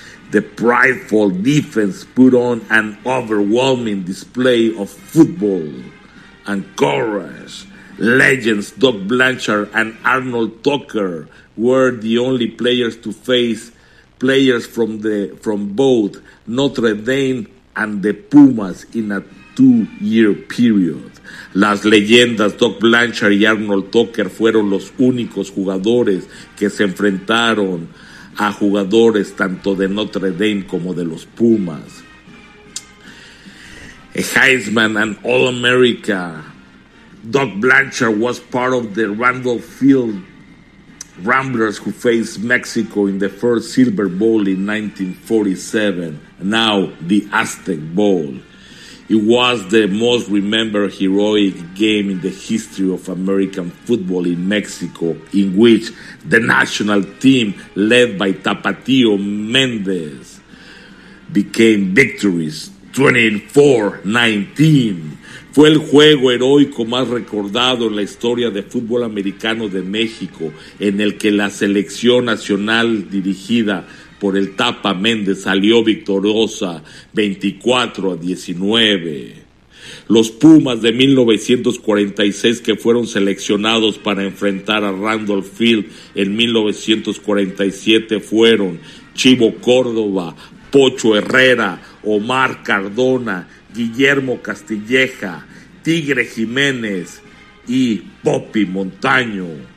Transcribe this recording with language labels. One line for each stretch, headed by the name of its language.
English: The prideful defense put on an overwhelming display of football and courage. Legends Doug Blanchard and Arnold Tucker were the only players to face players from both Notre Dame and the Pumas in a 2-year period.
Spanish: Las leyendas Doug Blanchard y Arnold Tucker fueron los únicos jugadores que se enfrentaron a jugadores tanto de Notre Dame como de los Pumas.
English: Heisman and All-America. Doug Blanchard was part of the Randolph Field Ramblers who faced Mexico in the first Silver Bowl in 1947, now the Aztec Bowl. It was the most remembered heroic game in the history of American football in Mexico, in which the national team led by Tapatío Méndez became victorious 24-19.
Spanish: Fue el juego heroico más recordado en la historia de fútbol americano de México, en el que la selección nacional dirigida por el Tapa Méndez salió victoriosa 24-19. Los Pumas de 1946, que fueron seleccionados para enfrentar a Randolph Field en 1947, fueron Chivo Córdoba, Pocho Herrera, Omar Cardona, Guillermo Castilleja, Tigre Jiménez y Popi Montaño.